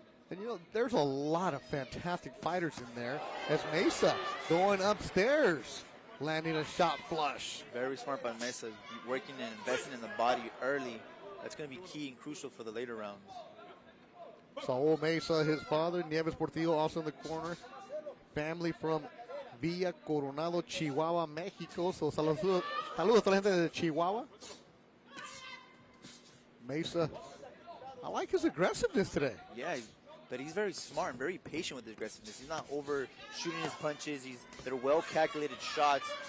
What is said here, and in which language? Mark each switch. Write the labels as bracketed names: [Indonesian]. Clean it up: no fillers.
[English] And, you know, there's a lot of fantastic fighters in there. As Mesa going upstairs, landing a shot flush. Very smart by Mesa, working and investing in the body early. That's going to be key and crucial for the later rounds. Saul Mesa, his father, Nieves Portillo, also in the corner. Family from Villa Coronado, Chihuahua, Mexico. [Spanish] So saludos a toda la gente de Chihuahua. [English] Mesa, I like his aggressiveness today. Yeah, but he's very smart and very patient with his aggressiveness. He's not overshooting his punches. They're well-calculated shots.